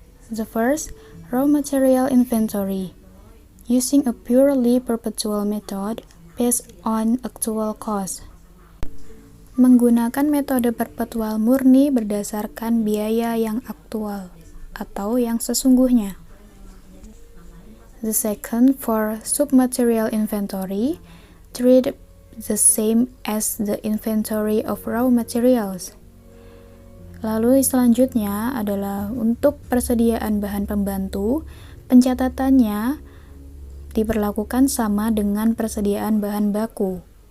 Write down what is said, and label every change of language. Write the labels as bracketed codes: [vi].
[en] The first, raw material inventory. Using a purely perpetual method based on actual cost. [id] Menggunakan metode perpetual murni berdasarkan biaya yang aktual atau yang sesungguhnya. [en] The second, for submaterial inventory, treat the same as the inventory of raw materials. [id] Lalu selanjutnya adalah untuk persediaan bahan pembantu, pencatatannya diperlakukan sama dengan persediaan bahan baku.